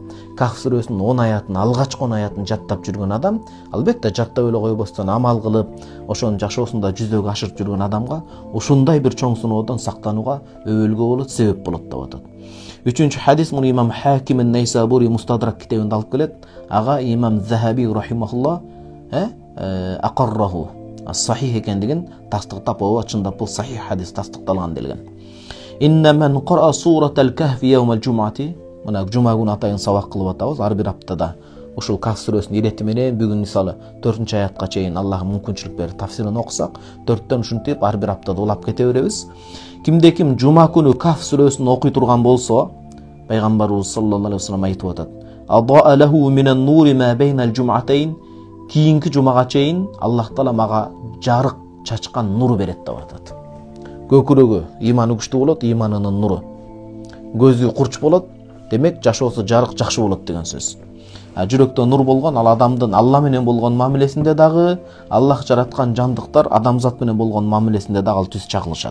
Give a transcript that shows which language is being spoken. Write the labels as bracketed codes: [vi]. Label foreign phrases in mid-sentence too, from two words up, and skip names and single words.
[ky] Кахф сүрөсүнүн 10 аятын, алгачкы 10 аятын жаттап жүргөн адам, албетте жаттап эле койбостон амал кылып, ошонун жашоосунда жүзөгө ашырып жүргөн адамга ушундай бир чоң сыноодон сактанууга өбөлгө болот, себеп болот деп атат. Үчүнчү хадис муну имам Хаким ан-Найсабури Мустадрак китебинде алып келет. Ага имам Захаби [ar] رحمه الله أقره [ky] сахих экендигин тастыктап, ооба чындап бул сахих хадис тастыкталган делген. [ar] إن من قرأ سورة الكهف يوم الجمعة. [ky] Мына жума күнү атайын сабак кылып атабыз ар бир аптада. Ушул Кахф сүрөсүнүн ирети менен бүгүн мисалы 4-чы аятка чейин Аллах мүмкүнчүлүк берип тафсирин окусак, 4төн ушинтип ар бир аптада улап кете беребиз. Кимде ким жума күнү Кахф сүрөсүн окуй турган болсо, пайгамбарыбыз [ar] صلى الله عليه وسلم [ky] айтып атат: [ar] "أضاء له من النور ما بين الجمعتين." [ky] Кийинки жумага чейин Аллах Таала мага жарык чачкан нуру берет деп атат. Көкүрөгү иманы күчтүү болот, иманынын нуру. Көзү курч болот, демек жашоосу жарык жакшы болот деген сөз. Жүрөктө нур болгон ал адамдын Алла менен болгон мамилесинде дагы, Аллах жараткан жандыктар адамзат менен болгон мамилесинде дагы ал түз чагылышат.